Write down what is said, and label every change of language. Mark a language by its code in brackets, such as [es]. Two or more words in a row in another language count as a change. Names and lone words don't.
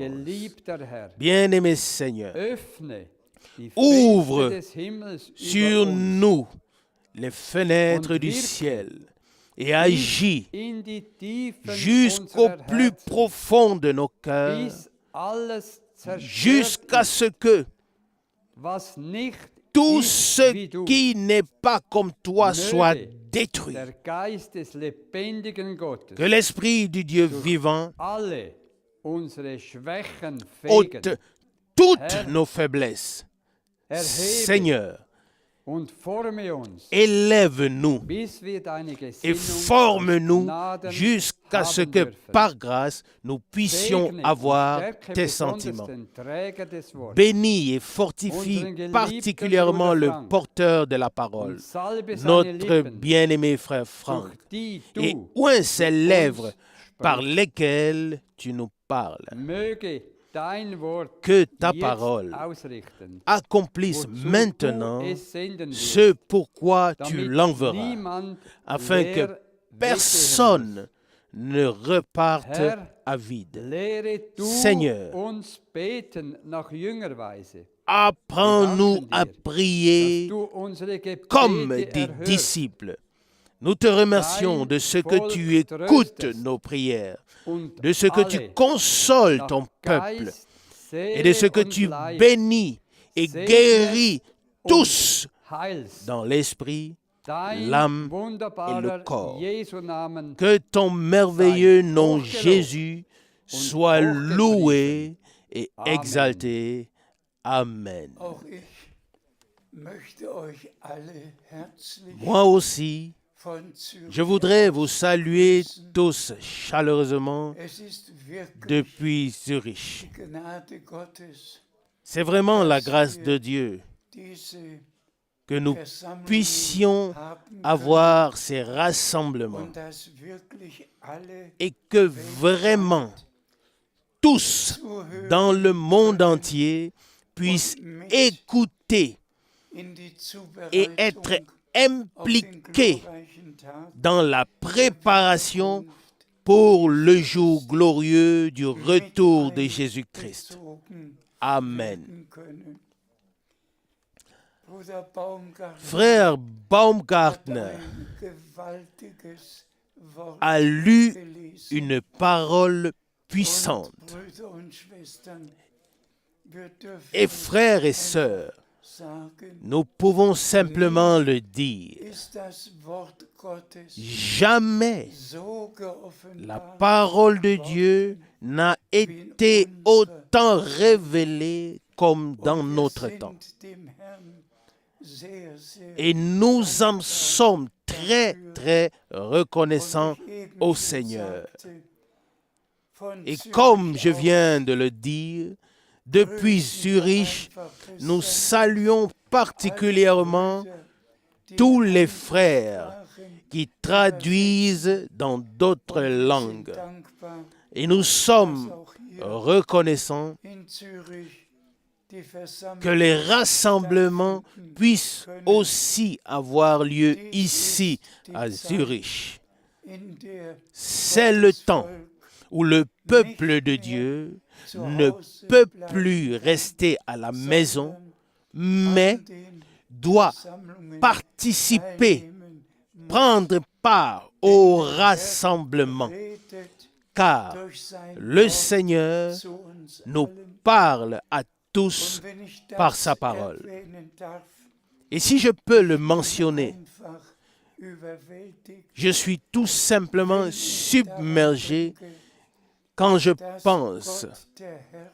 [fr] Bien-aimé Seigneur, ouvre sur nous les fenêtres du ciel et agis jusqu'au plus profond de nos cœurs, jusqu'à ce que tout ce qui n'est pas comme toi soit détruit. Que l'Esprit du Dieu vivant ôte toutes nos faiblesses, Seigneur, [de] und forme uns, [fr] élève-nous [de] bis wir deine [fr] et [de] Gesinnung [fr] forme-nous [de] aus Gnaden [fr] jusqu'à ce [de] haben [fr] que [de] dürfen. [fr] par grâce nous puissions [de] Segne und [fr] avoir [de] stärke [fr] tes [de] besonders [fr] sentiments. [de] den Träger des Wortes [fr] Bénis et fortifie [de] Unseren geliebten [fr] particulièrement [de] Bruder [fr] le Frank porteur de la parole, [de] und salbe seine [fr] notre [de] Lippen, [fr] bien-aimé frère Franck, [de] durch die [fr] et [de] du [fr] oint ses [de] zu [fr] lèvres [de] uns [fr] par [de] sprichst. [fr] lesquelles tu nous parles. [de] Möge dein Wort [fr] Que ta [de] jetzt [fr] parole [de] ausrichten, [fr] accomplisse [de] wozu [fr] maintenant [de] du es senden [fr] ce [de] wirst, [fr] pourquoi tu [de] damit [fr] l'enverras, [de] niemand [fr] afin [de] leer [fr] que [de] weggehen [fr] personne ne reparte [de] Herr, [fr] à vide. [de] muss. Lehre du [fr] Seigneur, [de] uns beten nach Jüngerweise, [fr] apprends-nous à [de] dass [fr] prier [de] du unsere [fr] comme [de] Gebete [fr] des [de] erhörst. [fr] disciples. Nous te remercions de ce que tu écoutes nos prières, [de] Und [fr] de ce que tu [de] alle [fr] consoles [de] nach [fr] ton peuple [de] Geist, [fr] et de ce [de] Seele [fr] que [de] und [fr] tu [de] Leib [fr] bénis et [de] segne [fr] guéris [de] und [fr] tous [de] heilst. [fr] dans l'esprit, [de] Dein [fr] l'âme et [de] wunderbarer [fr] le corps. [de] Jesu Namen [fr] Que ton merveilleux nom [de] hochgelobt [fr] Jésus soit [de] hochgepriesen. [fr] loué et [de] Amen. [fr] exalté. Amen. [de] Auch ich möchte euch alle herzlich [fr] Moi aussi, [de] von Zürich [fr] je voudrais [de] aus [fr] vous saluer [de] grüßen. [fr] tous chaleureusement [de] Es ist wirklich [fr] depuis Zurich. [de] die Gnade Gottes, [fr] C'est vraiment la grâce de Dieu [de] diese [fr] que nous [de] Versammlungen [fr] puissions [de] haben können [fr] avoir ces rassemblements [de] und dass wirklich alle [fr] et que vraiment tous [de] zuhören [fr] dans le monde entier puissent écouter [de] in die [fr] et être [de] Zubereitung auf den [fr] impliqués [de] glorreichen Tag [fr] dans la préparation pour le jour glorieux du retour de Jésus-Christ. [de] bezogen [fr] Amen. [de] werden können. Bruder Baumgartner [fr] Frère [de] hat [fr] Baumgartner [de] ein gewaltiges Wort [fr] a lu [de] gelesen. [fr] une parole [de] Und [fr] puissante. [de] Brüder und Schwestern, wir dürfen [fr] Et frères et sœurs, [de] sagen, [fr] nous pouvons simplement le dire. [de] ist das Wort Gottes [fr] Jamais [de] so [fr] la [de] geoffenbart [fr] parole de Dieu n'a été autant révélée comme dans [de] und wir [fr] notre [de] sind [fr] temps. [de] dem Herrn sehr, sehr [fr] Et nous en sommes très, très reconnaissants [de] Und ich eben [fr] au [de] schon [fr] Seigneur. [de] sagte, von [fr] Et [de] Zürich [fr] comme je [de] aus [fr] viens de le dire, depuis [de] grüßen wir [fr] Zurich, [de] einfach [fr] nous [de] besonders [fr] saluons particulièrement [de] alle Brüder, die [fr] tous les [de] andere [fr] frères [de] Sprachen [fr] qui traduisent dans d'autres [de] und wir sind [fr] langues. [de] dankbar, [fr] Et nous [de] dass [fr] sommes [de] auch hier [fr] reconnaissants [de] in Zürich die Versammlung [fr] que les rassemblements [de] stattfinden [fr] puissent [de] können, [fr] aussi avoir lieu [de] Dies [fr] ici [de] ist die [fr] à [de] Zeit, [fr] Zurich. [de] in der [fr] C'est le [de] Gottes [fr] temps [de] Volk [fr] où le peuple de Dieu [de] zu [fr] ne [de] Hause [fr] peut [de] bleiben [fr] plus [de] kann, [fr] rester à la maison, [de] sondern [fr] mais [de] an den [fr] doit [de] Versammlungen [fr] participer, [de] teilnehmen muss. [fr] prendre part au rassemblement, [de] Redet [fr] car [de] durch sein [fr] le [de] Wort [fr] Seigneur [de] zu uns [fr] nous [de] allen. [fr] parle à tous [de] Und wenn ich [fr] par [de] das [fr] sa parole. [de] erwähnen darf, [fr] Et si je peux le mentionner, [de] einfach überwältigt, [fr] je suis tout simplement submergé quand je [de] dass [fr] pense [de] Gott, der Herr,